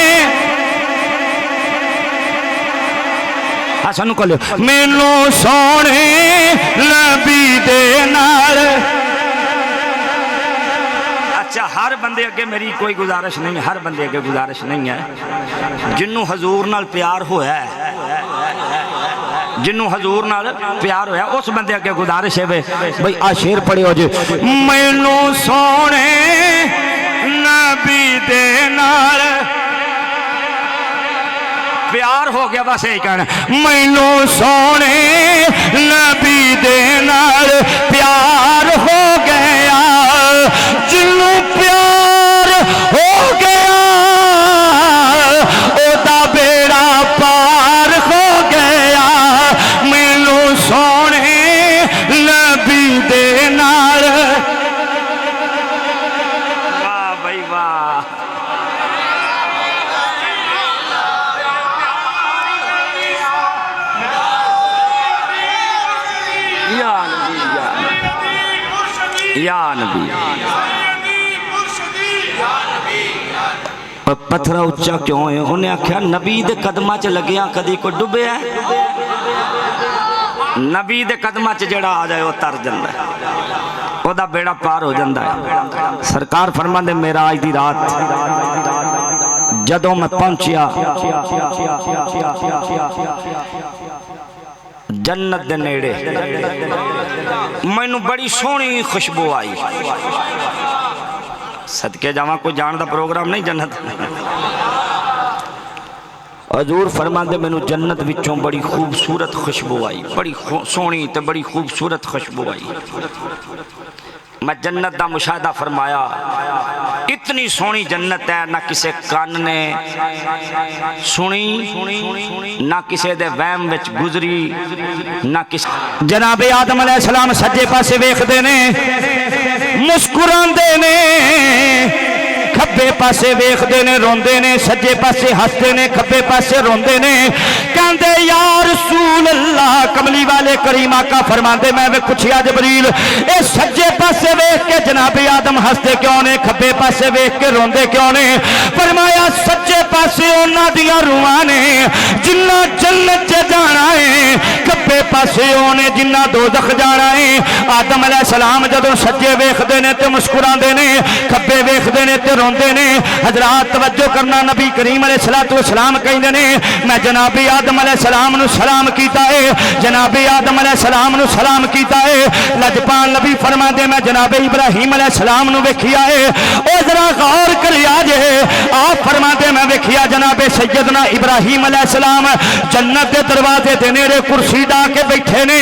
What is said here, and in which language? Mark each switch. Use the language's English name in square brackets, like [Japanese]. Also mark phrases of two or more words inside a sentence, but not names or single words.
[Punjabi] سانو کہو مینوں سونے نبی دے نال اچھا ہر بندے اگے میری کوئی گزارش نہیں ہے ہر بندے اگے گزارش نہیں ہے جنوں حضور نال پیار ہویا ہے جنوں حضور نال پیار ہویا اس بندے اگے گزارش ہے بھئی آ شیر پڑھے ہو جے مینوں سونے نبی دے نال پیار ہو گیا بس یہی کہنا مینوں سونے نبی دے نال پیار ہو گیا جنوں پیار ہو گیا او دا بیڑا پار ہو گیا مینوں سونے نبی دے نال واہ بھائی واہ یا نبی پتھرا اچھا کیوں ہے انہیں آکھیا نبی دے قدمہ چ لگیاں کدی کو ڈبے ہے نبی دے قدمہ چ جڑا آ جائے وہ تر جندہ ہے وہ دا بیڑا پار ہو جندہ ہے سرکار فرماندے میرا آج دی رات جدوں میں پہنچیا جنت دے نیڑے مینوں بڑی سونی خوشبو آئی صدقے جاواں کوئی جان دا پروگرام نہیں جنت حضور فرماندے مینوں جنت وچوں بڑی خوبصورت خوشبو آئی بڑی سونی تے بڑی خوبصورت خوشبو آئی میں جنت دا مشاہدہ فرمایا، اتنی سونی جنت ہے، نہ کسے کان نے سنی، نہ کسے دے وہم وچ گزری، نہ کسے جناب آدم علیہ السلام سجے پاسے ویکھدے نے، مسکراندے نے، کھبے پاسے ویکھدے نے روندے نے، سجے پاسے ہسدے نے، کھبے پاسے روندے نے، کہندے یا رسول اللہ، کملی والے کریم آقا فرماندے میں پوچھیا جبریل اے سجے پاسے ویکھ کے جناب آدم ہسدے کیوں نے، کھبے پاسے ویکھ کے روندے کیوں نے؟ فرمایا سجے پاسے انہاں دیاں روحاں نے جنہ جنت چ جانا ہے، کھبے پاسے اونے جنہ دوزخ جانا ہے۔ آدم علیہ السلام جدوں سجے ویکھدے نے تے مسکراندے نے، کھبے ویکھدے نے تے روندے نے۔ حضرات توجہ کرنا، نبی کریم علیہ السلام کہندے نے میں جناب آدم علیہ السلام نو سلام کیتا ہے، جناب آدم علیہ السلام نو سلام کیتا ہے۔ لجپال نبی فرماندے میں جناب ابراہیم علیہ السلام نو ویکھیا ہے، او ذرا غور کریا جے، آپ فرماندے میں ویکھیا جناب سیدنا ابراہیم علیہ السلام جنت دے دروازے دے نیڑے کرسی ڈا کے بیٹھے نے۔